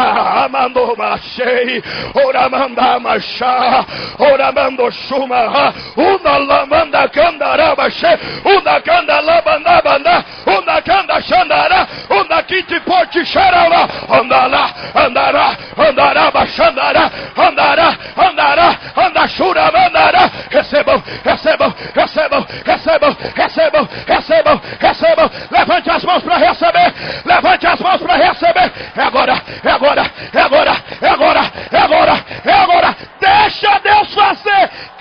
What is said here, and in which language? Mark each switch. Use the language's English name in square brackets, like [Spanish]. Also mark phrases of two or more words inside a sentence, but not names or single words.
[Portuguese] amando machei, oramanda machá, oramando chuma, una lamanda candaraba che, una candalabanda banda, una canda xandara, una kiti porti xarala, andala, andará, andará, baixandará, andará, andará, andachura, mandará. Recebam, recebam, recebam, recebam, recebam, recebam, recebam. Levante as mãos para receber, levante as mãos para receber. É agora, é agora, é agora, é agora, é agora, é agora. Deixa Deus fazer.